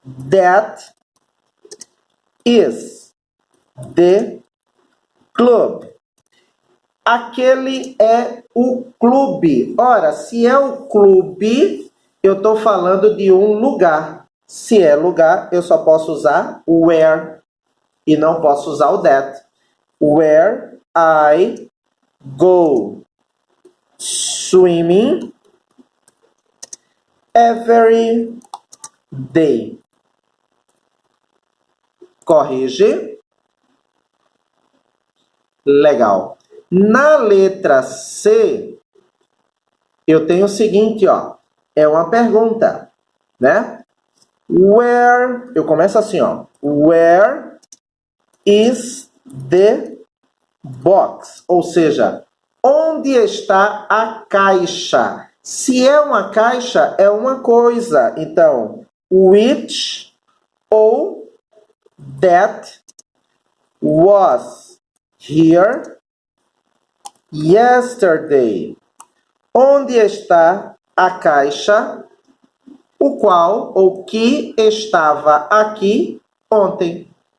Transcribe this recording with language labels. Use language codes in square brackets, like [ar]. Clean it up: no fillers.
[en] That is the club. [pt] Aquele é o clube. Ora, se é o clube, eu estou falando de um lugar. Se é lugar, eu só posso usar o where e não posso usar o that. [en] Where I go swimming every day. [pt] Corrige. Legal. Na letra C, eu tenho o seguinte, ó. É uma pergunta, né? Where, eu começo assim, ó. [en] Where is the box? [pt] Ou seja, onde está a caixa? Se é uma caixa, é uma coisa. Então, which ou that [en] was here yesterday. [pt] Onde está a caixa o qual ou que estava aqui ontem.